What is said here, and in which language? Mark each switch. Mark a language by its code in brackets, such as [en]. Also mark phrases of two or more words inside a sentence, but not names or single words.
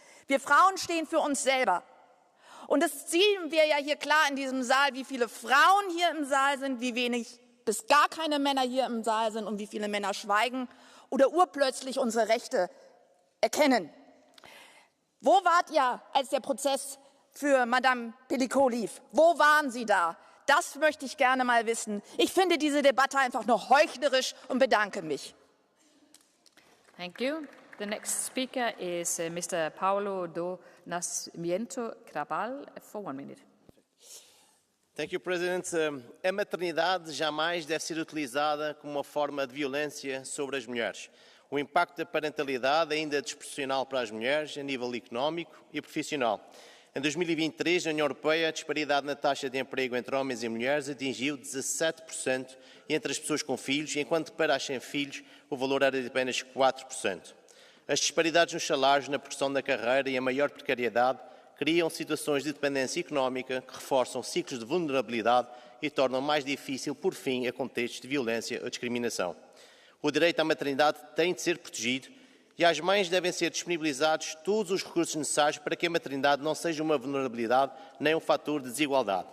[de] Wir Frauen stehen für uns selber. Und das sehen wir ja hier klar in diesem Saal, wie viele Frauen hier im Saal sind, wie wenig bis gar keine Männer hier im Saal sind und wie viele Männer schweigen oder urplötzlich unsere Rechte erkennen. Wo wart ihr, als der Prozess für Madame Pellicot lief? Wo waren Sie da? Das möchte ich gerne mal wissen. Ich finde diese Debatte einfach nur heuchlerisch und bedanke mich. [en] Thank you. The next speaker is Mr. Paulo do Nascimento Crabal for 1 minute. Thank you, President. [pt] A maternidade jamais deve ser utilizada como uma forma de violência sobre as mulheres. O impacto da parentalidade ainda é desproporcional para as mulheres a nível económico e profissional. Em 2023, na União Europeia, a disparidade na taxa de emprego entre homens e mulheres atingiu 17% entre as pessoas com filhos, enquanto para as sem filhos o valor era de apenas 4%. As disparidades nos salários, na progressão da carreira e a maior precariedade criam situações de dependência económica que reforçam ciclos de vulnerabilidade e tornam mais difícil, por fim, a contextos de violência ou discriminação. O direito à maternidade tem de ser protegido e às mães devem ser disponibilizados todos os recursos necessários para que a maternidade não seja uma vulnerabilidade nem um fator de desigualdade.